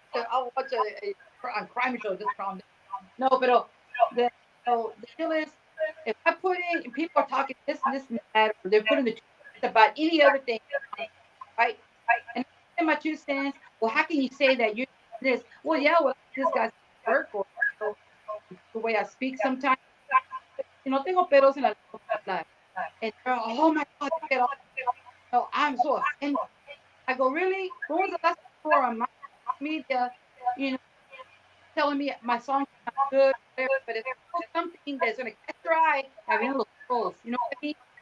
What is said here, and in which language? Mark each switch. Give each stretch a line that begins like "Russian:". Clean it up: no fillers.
English: I'll watch a crime show. Just calm down. No, pero the deal is, if I put in, people are talking this and this and that, or they're putting the about any other thing, right? And in my 2 cents, well, how can you say that you're this? Well, yeah, well, this guy's work, or the way I speak sometimes.
Spanish: Tengo peros en la lengua.
English: And they're, oh my God, no, I'm so offended. I go, really? When was the last time you were on my media, telling me my song's not good, whatever, but it's something that's going to catch your eye, having little trolls. You know what I mean?